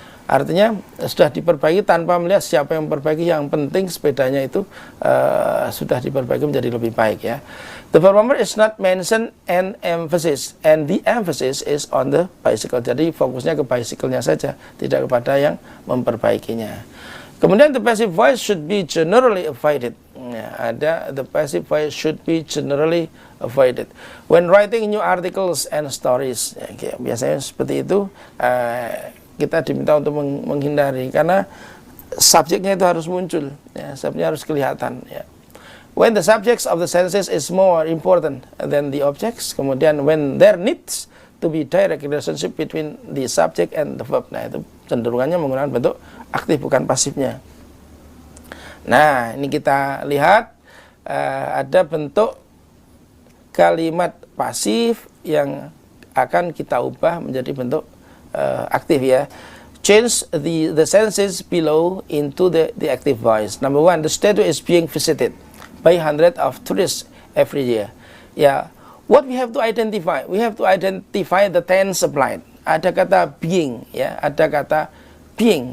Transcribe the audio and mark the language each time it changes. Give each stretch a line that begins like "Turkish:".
Indonesian: Artinya sudah diperbaiki tanpa melihat siapa yang memperbaiki, yang penting sepedanya itu sudah diperbaiki menjadi lebih baik ya.
English: The performer is not mentioned and emphasis, and the emphasis is on the bicycle.
Indonesian: Jadi fokusnya ke bicycle-nya saja, tidak kepada yang memperbaikinya.
English: Kemudian the passive voice should be generally avoided. Ya, the passive voice should be generally avoided when writing new articles and stories.
Indonesian: Ya, biasanya seperti itu. Kita diminta untuk menghindari, karena subjeknya itu harus muncul, ya, subjeknya harus kelihatan. Ya.
English: When the subjects of the senses is more important than the objects, kemudian when there needs to be direct relationship between the subject and the verb.
Indonesian: Nah, itu cenderungannya menggunakan bentuk aktif bukan pasifnya. Nah, ini kita lihat ada bentuk kalimat pasif yang akan kita ubah menjadi bentuk aktif ya.
English: Change the senses below into the active voice. Number one, the statue is being visited by hundreds of tourists every year. Ya, what we have to identify? We have to identify the tense applied.
Indonesian: Ada kata being, ya, ada kata being.